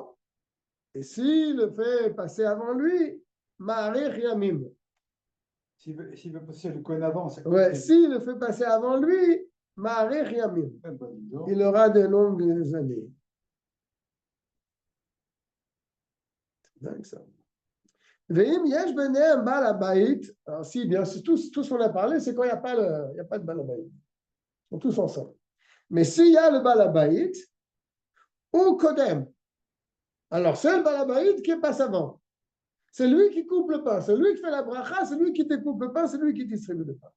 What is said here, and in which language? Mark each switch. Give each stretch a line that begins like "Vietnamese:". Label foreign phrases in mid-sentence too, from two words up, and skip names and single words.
Hebrew: ואם מקדימו.
French: Et s'il le fait passer avant lui,
Hebrew: Ma'arich Yamim.
French: S'il veut passer le coin avant, c'est Ouais, s'il le fait passer avant lui,
Hebrew: Ma'arich Yamim.
French: dis donc. Il aura de longues années. C'est dingue ça.
Hebrew: ואם יש ביניהם בעל הבית.
French: Alors si, bien sûr, tout ce qu'on a parlé, c'est quand il n'y a pas de
Hebrew: בעל הבית.
French: Ils sont tous ensemble. Mais s'il y a le
Hebrew: בעל הבית, הוא קודם,
French: alors c'est le
Hebrew: בעל הבית
French: qui passe avant. C'est lui qui coupe le pain, c'est lui qui fait la bracha, c'est lui qui découpe le pain, c'est lui qui distribue le pain.